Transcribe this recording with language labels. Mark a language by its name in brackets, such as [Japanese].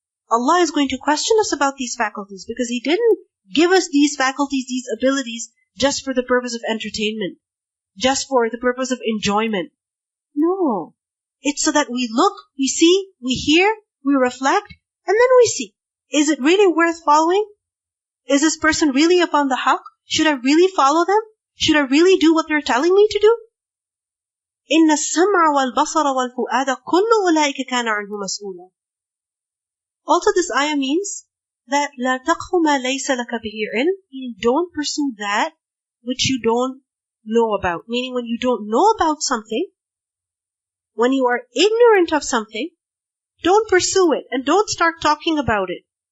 [English] Allah is going to question us about these faculties because He didn't give us these faculties, these abilities, just for the purpose of entertainment, just for the purpose of enjoyment. No. It's so that we look, we see, we hear, we reflect, and then we see. Is it really worth following? Is this person really upon the haqq? Should I really follow them? Should I really do what they're telling me to do? [Arabic] إِنَّ السَّمْعَ وَالْبَصَرَ وَالْفُؤَادَ كُلُّ أُولَٰئِكَ كَانَ عَنْهُ مَسْئُولًا. [English] Also, this ayah means that [Arabic] لَا تَقْفُ مَا لَيْسَ لَكَ بِهِ عِلْمٍ, [English] meaning don't pursue that which you don't know about. Meaning when you don't know about something, when you are ignorant of something, don't pursue it and don't start talking about it.